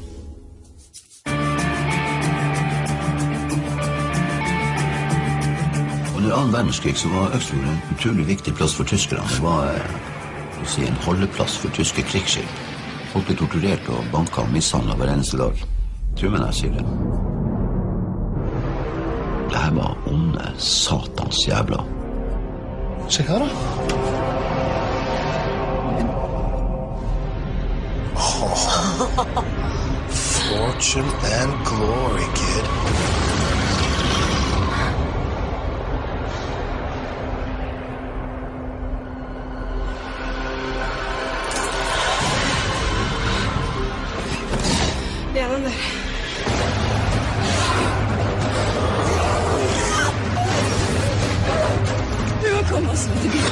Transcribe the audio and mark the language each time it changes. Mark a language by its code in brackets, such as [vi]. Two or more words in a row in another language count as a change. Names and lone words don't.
[no] Under annen verdenskrig så var Øksfjord en utrolig viktig plass for tyskerne. Det var en holdeplass for tyske krigsskip. Folk ble torturert og banket og mishandlet hver eneste dag. Tror meg når jeg sier det. Det her var onde satans jævla. Se her da. [en] Fortune and glory, kid. [no] Ja, den der. Kom oss til bilen.